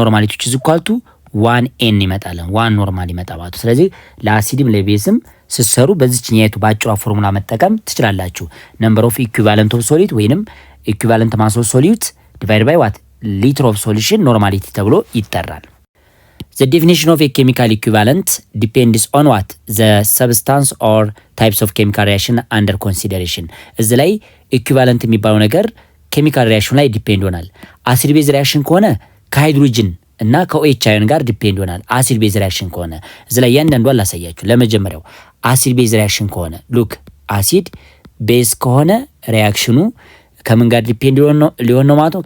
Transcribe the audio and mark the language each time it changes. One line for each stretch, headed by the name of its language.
Amharic: ኖርማሊቲ እዚህ ኳልቱ 1n ይመጣል። 1 ኖርማል ይመጣ ማለት ነው። ስለዚህ ለአሲድም ለቤዝም ስትሰሩ በዚህኛይቱ ባጭሯ ፎርሙላ መጠቀም ትችላላችሁ። ነምበር ኦፍ ኢኩቫለንት ኦፍ ሶሊድ ወይንም ኢኩቫለንት ማስ ኦፍ ሶሊድ ዲቫይድ ባይ ዋት ሊትር ኦፍ ሶሉሽን ኖርማሊቲ ተብሎ ይጠራል።
English: The definition of a chemical equivalent depends on what? The substance or types of chemical reaction under consideration.
Amharic: እዚህ ላይ ኢኩቫለንት የሚባለው ነገር ኬሚካል ሪያክሽን ላይ ዲፔንድ ይሆናል። አሲድ ቤዝ ሪያክሽን ከሆነ ከሃይድሮጅን እና ከኦኤች አዮን ጋር ዲፔንድ ይሆናል። አሲድ ቤዝ ሪያክሽን ከሆነ እዚህ ላይ እያንዳንዷን ላሳያችሁ። ለመጀመሪያው አሲድ ቤዝ ሪያክሽን ከሆነ ሉክ አሲድ ቤዝ ከሆነ ሪያክሽኑ ከምን ጋር ዲፔንድ ሊሆን ነው ማለት ነው?